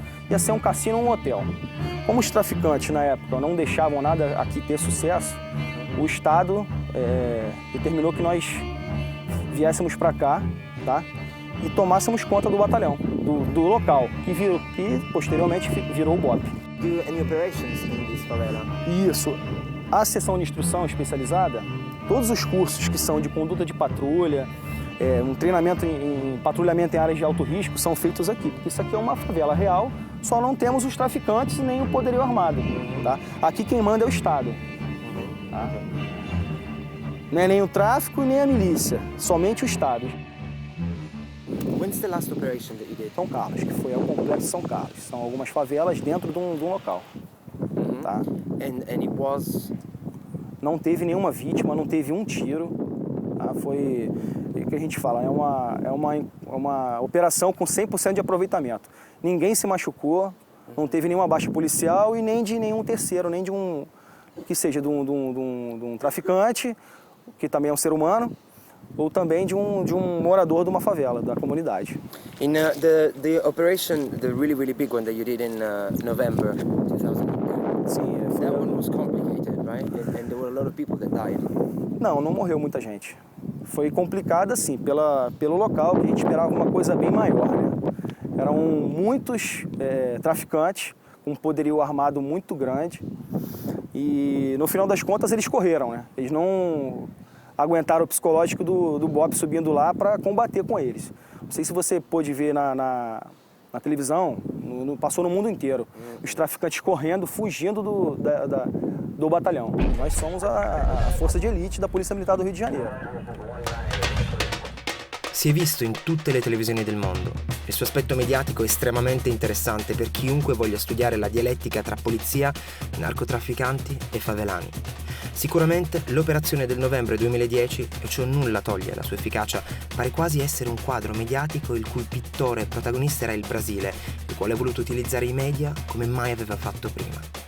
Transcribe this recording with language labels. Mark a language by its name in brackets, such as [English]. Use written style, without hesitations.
[Portuguese] ia ser um cassino ou um hotel. Como os traficantes, na época, não deixavam nada aqui ter sucesso, o Estado determinou que nós viéssemos para cá, tá? E tomássemos conta do batalhão, do local, que posteriormente virou o BOP. [English] Do any operations in this favela? [Portuguese] Isso. A seção de instrução especializada, todos os cursos que são de conduta de patrulha, um treinamento em patrulhamento em áreas de alto risco são feitos aqui, porque isso aqui é uma favela real, só não temos os traficantes e nem o poderio armado. Tá? Aqui quem manda é o Estado. Tá? Não é nem o tráfico nem a milícia, somente o Estado. [English] When's the last operation that you did? [Portuguese] São Carlos, que foi ao Complexo São Carlos. São algumas favelas dentro de um local. Tá? [English] And it was... [Portuguese] Não teve nenhuma vítima, não teve um tiro. Tá? Foi o que a gente fala, é uma operação com 100% de aproveitamento. Ninguém se machucou, não teve nenhuma baixa policial e nem de nenhum terceiro, nem de que seja de um traficante, que também é um ser humano, ou também de um morador de uma favela, da comunidade. [English] In the operation, the really big one that you did in November 2010. [Portuguese] Sim, [English] that one was complicated, right? And there were a lot of people that died. [Portuguese] Não morreu muita gente. Foi complicado, assim, pelo local, que a gente esperava uma coisa bem maior, né? Eram muitos traficantes, com um poderio armado muito grande, e no final das contas eles correram, né? Eles não aguentaram o psicológico do BOP subindo lá para combater com eles. Não sei se você pôde ver Na televisão, passou no mundo inteiro. Os traficantes correndo, fugindo do batalhão. Nós somos a força de elite da Polícia Militar do Rio de Janeiro. [Italian] Si è visto in tutte le televisioni del mondo. Il suo aspetto mediatico è estremamente interessante per chiunque voglia studiare la dialettica tra polizia, narcotrafficanti e favelani. Sicuramente l'operazione del novembre 2010, e ciò nulla toglie alla sua efficacia, pare quasi essere un quadro mediatico il cui pittore e protagonista era il Brasile, il quale ha voluto utilizzare i media come mai aveva fatto prima.